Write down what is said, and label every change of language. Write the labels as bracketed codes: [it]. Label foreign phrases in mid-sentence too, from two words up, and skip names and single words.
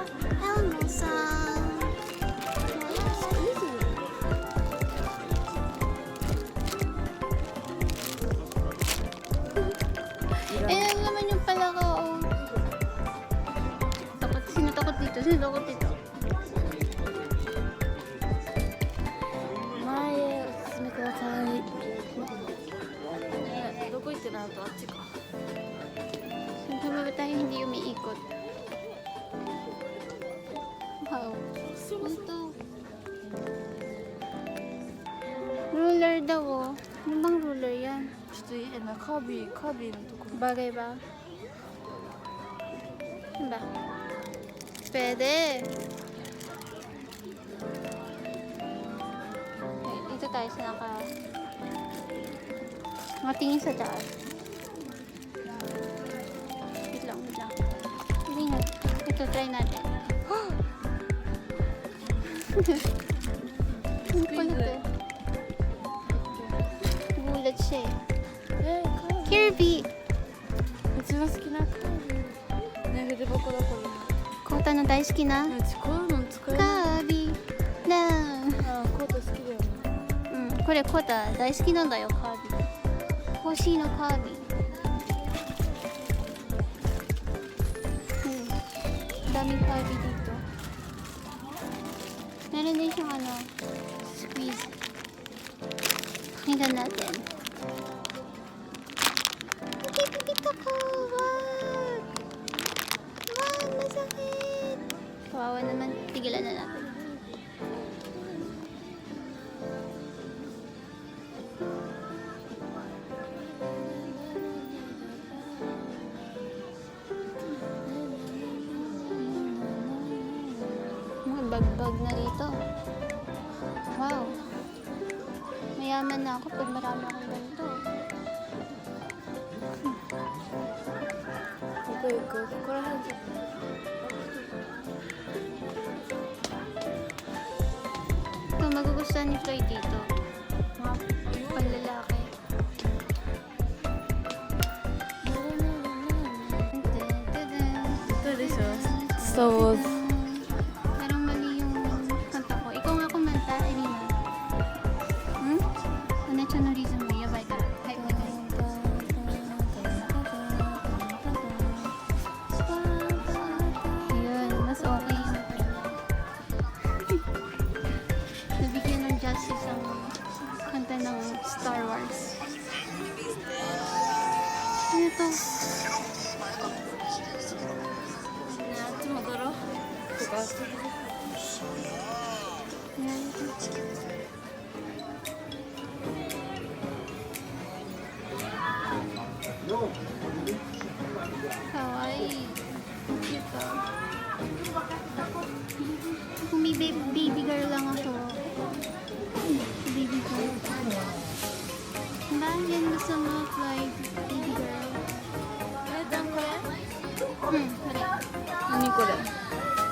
[tl] Elmo-san. Eh, ano naman yung palaka, oh. Takot, sino takot dito? Sino takot dito? [ja] 前へお進みください。どこ行ってなとあっちか。 [tl] Saan ba tayo hindi umiikot? Wow. Ano to? Ruler daw, oh. Ano bang ruler yan? [ja] ちょっといいな、カービィのとこ。 [tl] Bagay ba? Ano ba? Pwede. Okay, dito tayo sa nakatingin sa taas. Wait lang, wait lang. Hindi nga. Ito, try natin. Ang kulit eh. Gulat siya eh. Kirby! [ja] 一番好きなカービィ。ね、筆箱だこコータの大好きなれ。うちこういうの使えカない。ービィだあ、コート好きだよね。うん、これコータ大好きなんだよ、カービィ。欲しいの、カービィ。 [tl] うん。daming Kirby dito. Meron din siyang ano, squeeze. Tingnan natin. Nakipipit ako! Wag! Wag! Masakit! Kawawa naman. Tigilan na natin. Mga bagbag na rito. Wow! Mayaman na ako pag marami akong ganito. [ja] どこ行く？ここら辺じゃ。 [tl] Ito, magugustuhan ni Floyd dito. Mga panlalaki. [ja] どうでしょう？スター・ウォーズ。 [tl] Parang mali yung kanta ko. Ikaw nga kumanta, Elina. Hmm? Ano siya no reason mo? Yabay ka. Hi, guys. Yun, mas okay yun. Nabigyan ng justice ang kanta ng Star Wars. Ano to? [ja] ね、あっち戻ろう。とか。 [tl] Yan. Kawaii. Cute ah. Kung may [en] baby girl [tl] lang ako. [en] Baby girl. [tl] Dahil yan gusto mo, Floyd. [en] Baby girl. [ja] え、じゃんこれ？ [tl] Correct. [ja] 何これ？